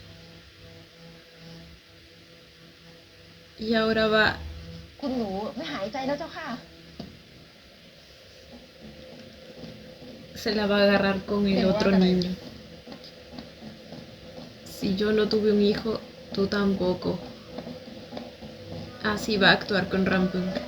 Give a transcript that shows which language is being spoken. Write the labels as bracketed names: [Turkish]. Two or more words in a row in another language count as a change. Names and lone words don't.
[Spanish] Y ahora va, [Thai] คุณหนูไม่หายใจแล้วเจ้าค่ะ [Spanish] se la va a agarrar con el otro niño. Si yo no tuve un hijo, tú tampoco. Así va a actuar con Rampung.